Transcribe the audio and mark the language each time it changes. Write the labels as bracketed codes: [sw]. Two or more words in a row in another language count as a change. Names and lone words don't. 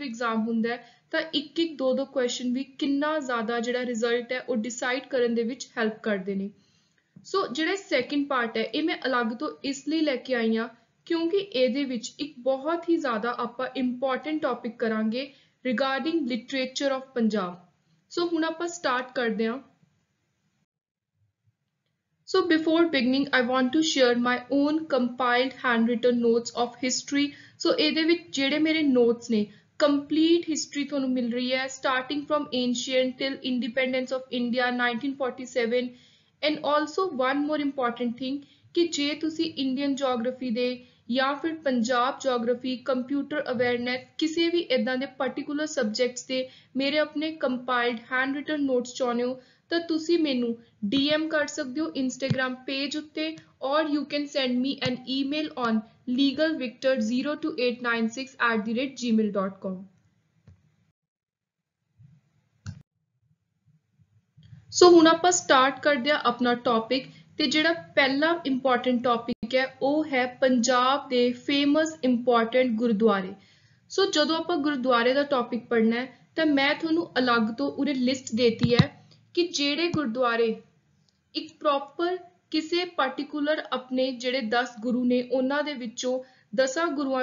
[pa] ਐਗਜ਼ਾਮ ਹੁੰਦਾ ਹੈ ਤਾਂ ਇੱਕ ਇੱਕ ਦੋ ਦੋ ਕੁਐਸਚਨ ਵੀ ਕਿੰਨਾ ਜ਼ਿਆਦਾ ਜਿਹੜਾ ਰਿਜ਼ਲਟ ਹੈ ਉਹ ਡਿਸਾਈਡ ਕਰਨ ਦੇ ਵਿੱਚ ਹੈਲਪ ਕਰਦੇ ਨੇ ਸੋ ਜਿਹੜਾ [en] second part [pa] ਹੈ ਇਹ ਮੈਂ ਅਲੱਗ ਤੋਂ ਇਸ ਲਈ ਲੈ ਕੇ ਆਈ ਹਾਂ ਕਿਉਂਕਿ ਇਹਦੇ ਵਿੱਚ ਇੱਕ ਬਹੁਤ ਹੀ ਜ਼ਿਆਦਾ ਆਪਾਂ [en] important topic [pa] ਕਰਾਂਗੇ [en] regarding literature of Punjab [pa] ਸੋ ਹੁਣ ਆਪਾਂ ਸਟਾਰਟ ਕਰਦੇ ਹਾਂ [en] So before beginning, I want to share my own compiled handwritten notes of history. [pa] So ਇਹਦੇ ਵਿੱਚ ਜਿਹੜੇ ਮੇਰੇ notes ਨੇ [en] complete history [pa] ਤੁਹਾਨੂੰ ਮਿਲ ਰਹੀ ਹੈ [en] starting from ancient till independence of India 1947 and also one more important thing [pa] ਕਿ ਜੇ ਤੁਸੀਂ [en] Indian [pa] geography ਦੇ ਜਾਂ ਫਿਰ ਪੰਜਾਬ [en] geography computer awareness [pa] ਕਿਸੇ ਵੀ ਇਦਾਂ ਦੇ [en] particular subjects [pa] ਦੇ ਮੇਰੇ ਆਪਣੇ [en] compiled handwritten notes [pa] ਚਾਹੁੰਦੇ ਹੋ ਤਾਂ ਤੁਸੀਂ ਮੈਨੂੰ DM ਕਰ ਸਕਦੇ ਹੋ Instagram page ਉੱਤੇ [en] or you can send me an email on [pa] legalvictor02896@gmail.com ਸੋ ਹੁਣ ਆਪਾਂ ਸਟਾਰਟ ਕਰਦੇ ਹਾਂ ਆਪਣਾ ਟੌਪਿਕ ਤੇ ਜਿਹੜਾ ਪਹਿਲਾ [en] important topic [pa] ਹੈ ਉਹ ਹੈ ਪੰਜਾਬ ਦੇ [en] famous important [pa] ਗੁਰਦੁਆਰੇ ਸੋ ਜਦੋਂ ਆਪਾਂ ਗੁਰਦੁਆਰੇ ਦਾ ਟੌਪਿਕ ਪੜ੍ਹਨਾ ਹੈ ਤਾਂ ਮੈਂ ਤੁਹਾਨੂੰ ਅਲੱਗ ਤੋਂ ਉਰੇ ਲਿਸਟ ਦੇਤੀ ਹੈ ਕਿ ਜਿਹੜੇ ਗੁਰਦੁਆਰੇ ਇੱਕ ਪ੍ਰੋਪਰ ਕਿਸੇ ਪਾਰਟਿਕੂਲਰ ਆਪਣੇ ਜਿਹੜੇ 10 ਗੁਰੂ ਨੇ ਉਹਨਾਂ ਦੇ ਵਿੱਚੋਂ 10 ਗੁਰੂਆਂ